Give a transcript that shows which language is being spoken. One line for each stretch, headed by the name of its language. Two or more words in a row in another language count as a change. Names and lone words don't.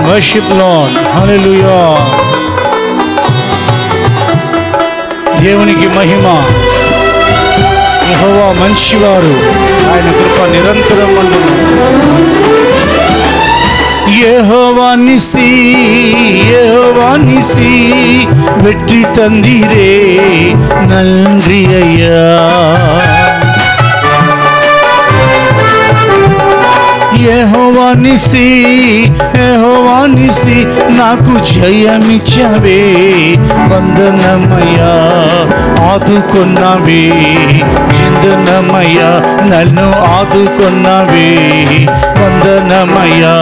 English: worship Lord.
Telugu: హల్లెలూయా. దేవునికి మహిమ. యెహోవా మంచివారు, ఆయన కృప నిరంతరం ఉండును. యెహోవా నిసి, యెహోవా నిసి,
Tamil: வெற்றி தந்தீரே நன்றி ஐயா.
Telugu: యెహోవా నిసి, యెహోవా నిసి, నాకు జయమిచ్చావే వందనమయ్యా. ఆదుకొన్నావే చిందనమయ్యా, నన్ను ఆదుకొన్నావే వందనమయ్యా.